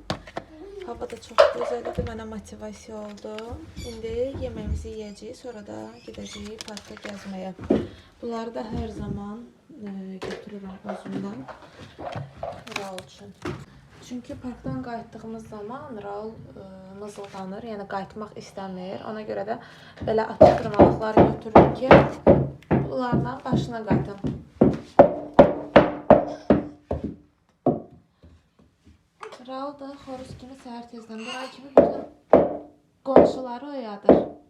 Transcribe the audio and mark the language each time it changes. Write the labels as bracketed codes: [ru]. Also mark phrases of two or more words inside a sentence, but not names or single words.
[tr] Hava da çok güzeldi, bana motivasyon oldu. Şimdi yemeğimizi yiyeceğiz, sonra da gideceğiz parka gezmeye. Bunları da her zaman götürürüm özümden Raul için. Çünkü parktan [az] qayıtdığımız zaman Raul mızıldanır, yəni qayıtmaq istəmir. Ona görə də belə atıştırmalıqlar götürürüm ki, bunlardan başına qayıtım. Raul da xoruz kimi səhər tezdən duran kimi bütün qonşuları oyadır.